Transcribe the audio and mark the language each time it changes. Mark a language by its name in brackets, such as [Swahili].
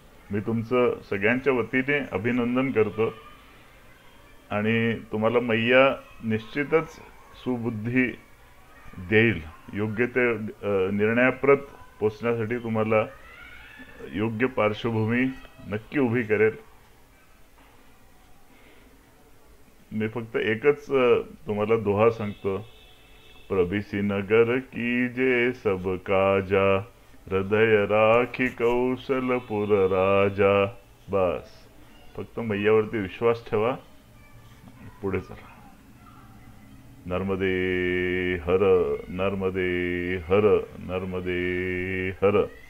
[Marathi] मी तुमचं सगळ्यांच्या वतीने अभिनंदन करतो आणि तुम्हाला मैया निश्चितच सुबुद्धी देईल. योग्य ते निर्णयाप्रत पोचण्यासाठी तुम्हाला योग्य पार्श्वभूमी नक्की उभी करेल. मी फक्त एकच तुम्हाला दोहा सांगतो. [Awadhi] प्रभिसी नगर कीजे सब काजा, हृदय राखी कौशलपुर राजा. [Marathi] बस फक्त मैयावरती विश्वास ठेवा, पुढे चला. नर्मदे हर, नर्मदे हर, नर्मदे हर.